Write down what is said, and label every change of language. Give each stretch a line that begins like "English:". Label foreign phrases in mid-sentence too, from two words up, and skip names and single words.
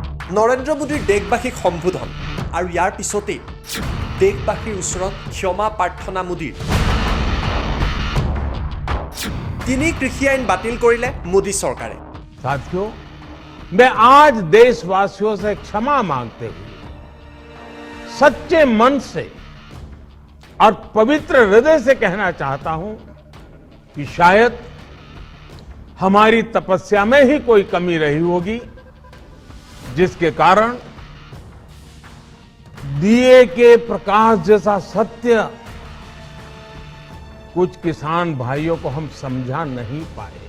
Assamese: নৰেন্দ্ৰ মোদীৰ দেশবাসীক সম্বোধন আৰু ইয়াৰ পিছতেই দেশবাসীৰ ওচৰত ক্ষমা প্ৰাৰ্থনা মোদীৰ। তিনি কৃষি আইন বাতিল কৰিলে মোদী চৰকাৰে।
Hindi: साथियों, मैं आज देशवासियों से क्षमा मांगते हुए सच्चे मन से और पवित्र हृदय से कहना चाहता हूं कि शायद हमारी तपस्या में ही कोई कमी रही होगी, जिसके कारण दिए के प्रकाश जैसा सत्य कुछ किसान भाइयों को हम समझा नहीं पाए।